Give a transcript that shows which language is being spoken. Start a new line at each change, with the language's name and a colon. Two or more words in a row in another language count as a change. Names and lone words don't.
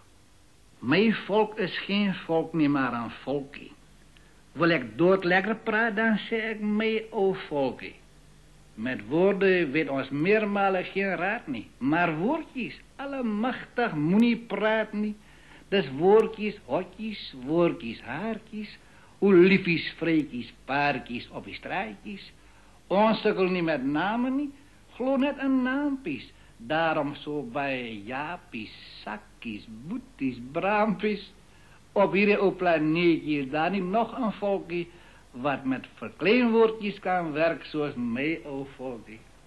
Afrikaans: My volk is geen volk nie, maar een volkie. Wil ek dood lekker praat, dan sê ek my ou volkie. Met woorden weet ons meermalen geen raad nie, maar woordjes, allemachtig moenie praat nie. Dis woordjes, hotjes, woordjes, haartjes, oliefies, vrytjies, paartjies op die straatjies. Ons sukkel nie met name nie, glo net in naampies. Daarom so by Japies, Sakkies, Boeties, Braampies. Op hierdie ou planeetjie is daar nie nog een volkie wat met verkleinwoordjes kan werk soos my ou volkie.